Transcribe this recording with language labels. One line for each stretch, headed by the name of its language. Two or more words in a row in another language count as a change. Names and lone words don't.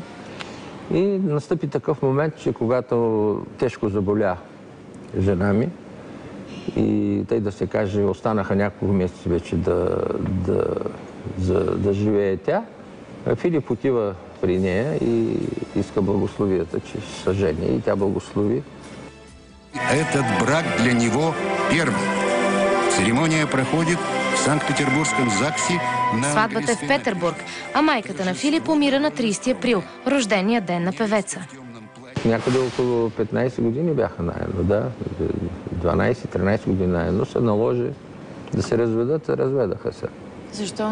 Bulgarian: И настъпи такъв момент, че когато тежко заболя жена ми и тъй да се каже, останаха няколко месеца вече да живее тя, Филип отива при нея и иска благословията, че са жени, и тя благослови.
Russian: Этот брак для него первый. Церемония проходит в Санкт-Петербургском ЗАГСе.
Bulgarian: Сватбата е в Петербург, а майката на Филип умира на 30 април, рождения ден на певеца. Някъде около 15 години бяха наедно, да. 12-13 години наедно се наложи да се разведат, разведаха се. Защо?